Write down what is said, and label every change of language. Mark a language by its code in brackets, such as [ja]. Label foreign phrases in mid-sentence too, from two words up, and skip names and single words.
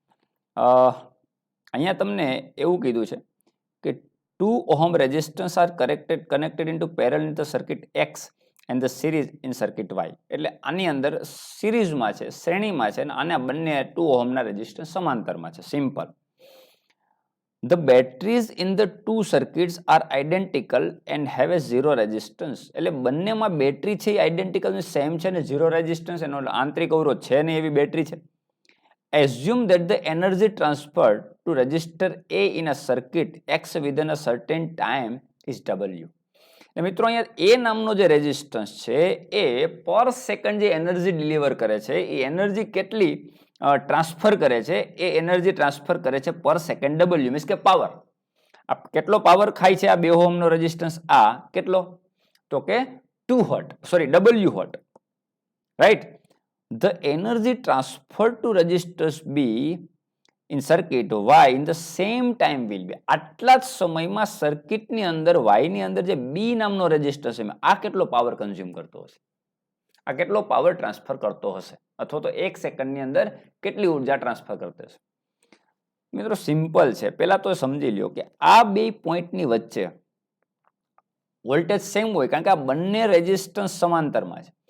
[gu] અહીંયા તમને એવું કીધું છે કે [en] 2 ohm resistance are connected into parallel in the circuit X and the series in circuit Y. [gu] એટલે આની અંદર સિરીઝમાં છે, શ્રેણીમાં છે, અને આના બંને 2 ઓહમના રેઝિસ્ટન્સ સમાંતરમાં છે. સિમ્પલ. [en] The batteries in the two circuits are identical and have a zero resistance. [gu] એટલે બંનેમાં બેટરી છે એ [en] identical same [gu] છે ને [en] zero resistance, [gu] એનો આંતરિક અવરોધ છે ને એવી બેટરી છે. [en] Assume that the energy transferred to resistor A in a circuit X within a certain time is W. [gu] એટલે મિત્રો અહીંયા એ નામનો જે રેઝિસ્ટન્સ છે એ [en] per second [gu] જે [en] energy deliver [gu] કરે છે એ એનર્જી કેટલી ટ્રાન્સફર કરે છે, એ [en] energy transfer [gu] કરે છે [en] per second [gu] W, મીન્સ કે પાવર. કેટલો પાવર ખાય છે આ 2 ઓહમનો રેઝિસ્ટન્સ? આ કેટલો? તો કે 2 વોટ, [en] sorry W watt, [gu] રાઈટ. [en] The energy transferred to resistors B in circuit Y in the same time will be. [gu] આટલા જ સમયમાં સર્કિટની અંદર Y ની અંદર જે B નામનો રેઝિસ્ટર છે આ કેટલો [en] power consume [gu] કરતો હશે, આ કેટલો [en] power transfer [gu] કરતો હશે, અથવા તો 1 સેકન્ડની અંદર કેટલી ઉર્જા ટ્રાન્સફર કરતો હશે. મિત્રો સિમ્પલ છે, પહેલા તો સમજી લ્યો કે આ બે પોઈન્ટની વચ્ચે [en] voltage same [gu] હોય, કારણ કે આ બંને રેઝિસ્ટન્સ સમાંતરમાં છે.